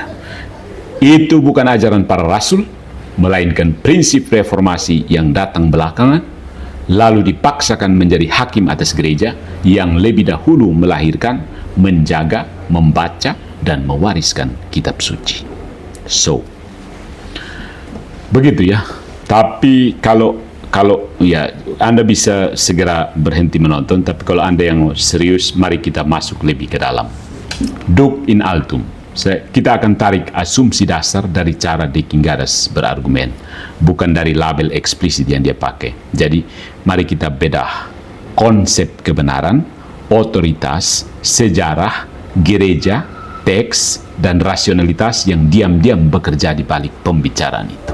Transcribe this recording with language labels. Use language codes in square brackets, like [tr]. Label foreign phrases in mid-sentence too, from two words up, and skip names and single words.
[id] Itu bukan ajaran para rasul, melainkan prinsip reformasi yang datang belakangan, lalu dipaksakan menjadi hakim atas gereja yang lebih dahulu melahirkan, menjaga, membaca, dan mewariskan kitab suci. So, begitu ya. Tapi kalau ya Anda bisa segera berhenti menonton, tapi kalau Anda yang serius, mari kita masuk lebih ke dalam. [la] Duc in altum. [id] Kita akan tarik asumsi dasar dari cara De Gingadas berargumen, bukan dari label eksplisit yang dia pakai. Jadi, mari kita bedah konsep kebenaran, otoritas, sejarah, gereja, teks, dan rasionalitas yang diam-diam bekerja di balik pembicaraan itu.